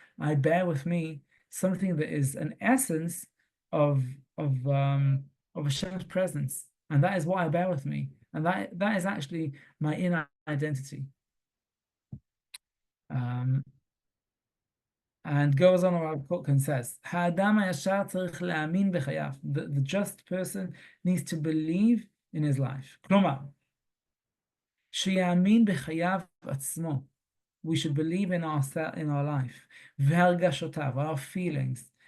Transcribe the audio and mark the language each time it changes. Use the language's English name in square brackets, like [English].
[English] I bear with me something that is an essence of Hashem's presence, and that is what I bear with me, and that is actually my inner identity. And goes on, Rav Kook and says, [Hebrew] "Ha'adam hayashar tzarich le'amin b'chayav." [English] The just person needs to believe in his life. [Hebrew] כלומר, שיאמין בחייו עצמו. [English] We should believe in our life. [Hebrew] והרגשותיו, [English] our feelings.